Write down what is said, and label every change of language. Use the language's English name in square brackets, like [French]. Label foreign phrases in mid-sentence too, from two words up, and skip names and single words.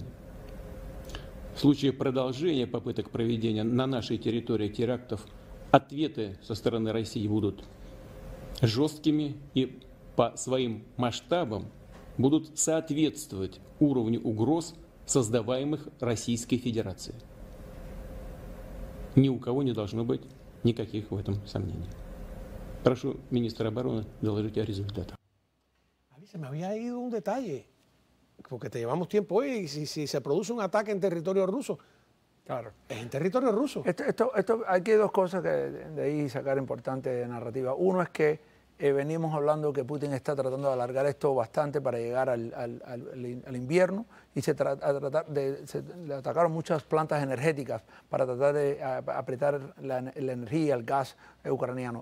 [Russian] В случае продолжения попыток проведения на нашей территории терактов ответы со стороны России будут жесткими и по своим масштабам будут соответствовать уровню угроз, создаваемых Российской Федерацией. Ни у кого не должно быть никаких в этом сомнений. Прошу министра обороны доложить о результатах. [Spanish] A mí se me había ido un detalle, porque te llevamos tiempo hoy y si se produce un ataque en territorio ruso, Claro. es en territorio ruso. Aquí hay dos cosas que de ahí sacar importante narrativa. Uno es que venimos hablando que Putin está tratando de alargar esto bastante para llegar al invierno y se le atacaron muchas plantas energéticas para tratar de apretar la energía, el gas ucraniano.